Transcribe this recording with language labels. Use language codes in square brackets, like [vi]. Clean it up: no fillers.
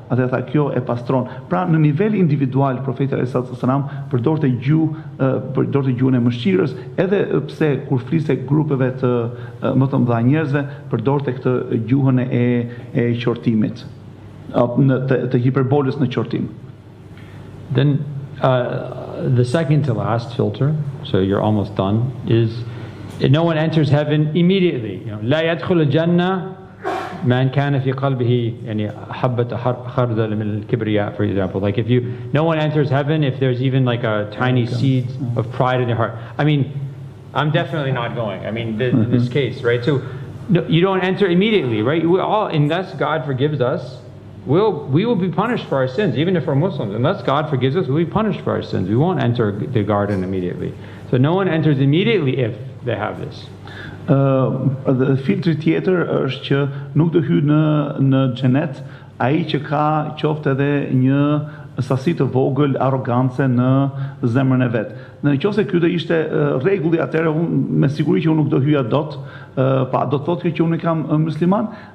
[sq] Atë tha, kjo e pastron. Pra në nivel individual profeti alayhis salam përdorte gjuhën e mëshirës, edhe pse kur fliste grupeve të më të mëdha njerëzve, përdorte këtë gjuhën e qortimit, të hiperbolës në qortim. [en] Then the second to last filter, so you're almost done, is no one enters heaven immediately. [ar] لا يدخل الجنة من كان في قلبه يعني حبة خردل من الكبرياء, [en] for example. Like no one enters heaven if there's even like a tiny seed of pride in their heart. I mean, I'm definitely not going. I mean, in this case, right? So no, you don't enter immediately, right? We all, unless God forgives us, we will be punished for our sins, even if we're Muslims. Unless God forgives us, we'll be punished for our sins. We won't enter the garden immediately. So no one enters immediately if they have this. [sq] Dhe filtri tjetër është që nuk do hyj në xhenet ai që ka qoftë edhe një sasi të vogël arrogance në zemrën e vet. Nëse ky do ishte rregulli, atëherë unë me siguri që unë nuk do hyja dot, pa do të thotë që unë kam musliman.